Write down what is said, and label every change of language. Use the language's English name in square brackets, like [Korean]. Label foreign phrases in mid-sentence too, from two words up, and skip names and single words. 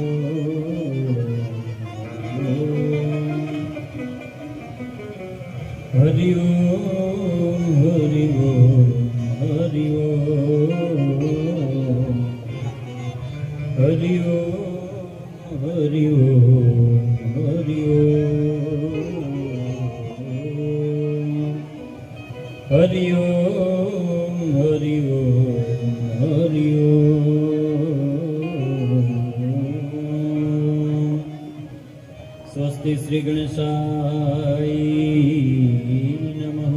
[Sanskrit] हरि ओ हरि ओ हरि ओ हरि ओ हरि ओ हरि ओम हरि ओम हरि ओम हरि ओम। स्वस्ति श्री गणेशाय नमः।